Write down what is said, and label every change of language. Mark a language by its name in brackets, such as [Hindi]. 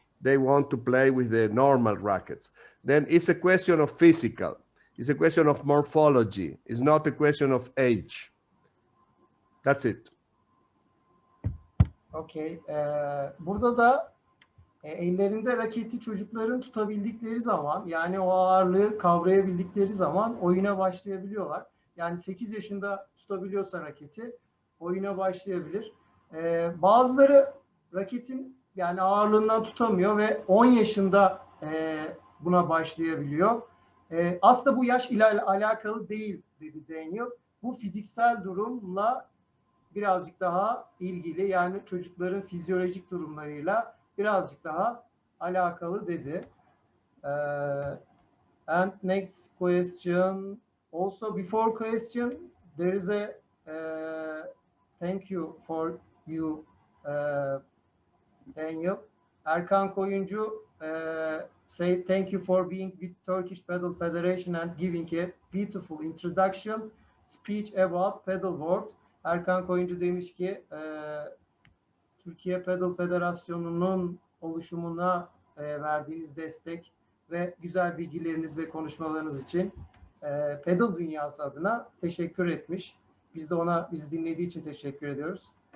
[English] They want to play with the normal rackets. Then it's a question of physical. It's a question of morphology. It's not a question of age. That's it. Okay. [Turkish] Burada da ellerinde raketi çocukların tutabildikleri zaman, yani o ağırlığı kavrayabildikleri zaman oyuna başlayabiliyorlar. Yani 8 yaşında tutabiliyorsa raketi oyuna başlayabilir. Bazıları raketin yani ağırlığından tutamıyor ve 10 yaşında buna başlayabiliyor. Aslında bu yaş ile alakalı değil dedi Daniel. Bu fiziksel durumla birazcık daha ilgili, yani çocukların fizyolojik durumlarıyla birazcık daha alakalı dedi. [English] And next question. Also, before question, there is a thank you for you, Daniel. Erkan Koyuncu say thank you for being with Turkish Padel Federation and giving a beautiful introduction speech about Padel World. [Turkish] Erkan Koyuncu demiş ki Türkiye Padel Federasyonu'nun oluşumuna verdiğiniz destek ve güzel bilgileriniz ve konuşmalarınız için Padel dünyası adına teşekkür etmiş. Biz de ona bizi dinlediği için teşekkür ediyoruz.